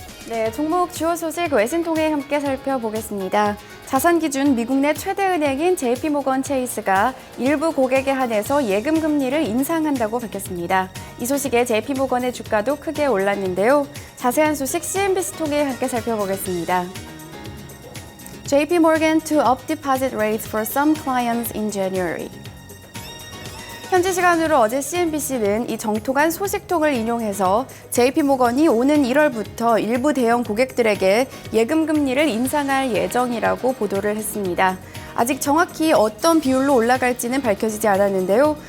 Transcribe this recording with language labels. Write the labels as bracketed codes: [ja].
[ko] 네, 종목 주요 소식 외신 통해 함께 살펴보겠습니다. 자산 기준 미국 내 최대 은행인 JP모건 체이스가 일부 고객에 한해서 예금 금리를 인상한다고 밝혔습니다. 이 소식에 JP모건의 주가도 크게 올랐는데요. 자세한 소식 CNBC 통해 함께 살펴보겠습니다. [en] JP Morgan to up deposit rates for some clients in January. [ko] 현지 시간으로 어제 CNBC는 이 정통한 소식통을 인용해서 JP모건이 오는 1월부터 일부 대형 고객들에게 예금 금리를 인상할 예정이라고 보도를 했습니다. 아직 정확히 어떤 비율로 올라갈지는 밝혀지지 않았는데요.